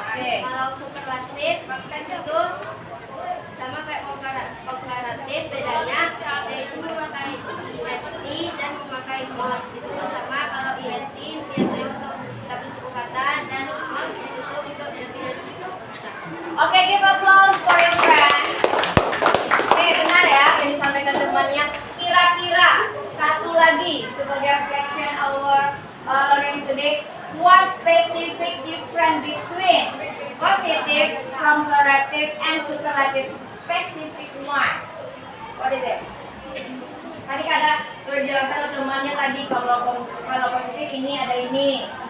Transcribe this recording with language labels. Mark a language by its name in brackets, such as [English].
[Indonesian] Kalau superlatif itu sama kayak komparatif, bedanya yaitu memakai ISI dan memakai MOS. Itu sama, kalau ISI biasanya untuk satu suku kata dan MOS itu untuk lebih dari satu kata. [English] Oke, give applause for your friend. [Indonesian] Oke, benar ya yang disampaikan temannya. Kira-kira satu lagi sebagai [English] reflection our learning today. What specific difference between positive, comparative, and superlative? Specific one. What is it? [Indonesian] Tadi ada sudah dijelaskan oleh temannya tadi, kalau positif ini ada ini.